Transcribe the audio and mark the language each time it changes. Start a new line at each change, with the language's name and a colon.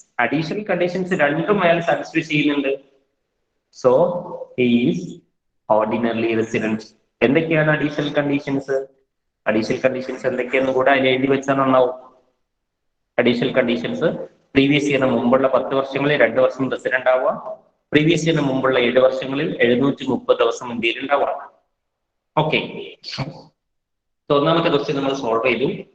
Malayalam: Additional conditions രണ്ടും അയാൾ satisfy ചെയ്യുന്നുണ്ട്.
English: So he is ordinarily resident.
Malayalam: എന്തൊക്കെയാണ് അഡീഷണൽ കണ്ടീഷൻസ്? അഡീഷണൽ കണ്ടീഷൻസ് എന്തൊക്കെയാണെന്ന് കൂടെ അതിൽ എഴുതി വെച്ചാൽ നന്നാവും. അഡീഷണൽ കണ്ടീഷൻസ് പ്രീവിയസ് ഇയറിന് മുമ്പുള്ള 10 വർഷങ്ങളിൽ 2 വർഷം റെസിഡന്റ് ആവുക, പ്രീവിയസ് ഇയറിന് മുമ്പുള്ള 7 വർഷങ്ങളിൽ 730 ദിവസം ഇന്ത്യയിൽ ഉണ്ടാവുക. ഓക്കെ, ഒന്നാമത്തെ ക്വസ്റ്റ്യൻ നമ്മൾ സോൾവ് ചെയ്തു.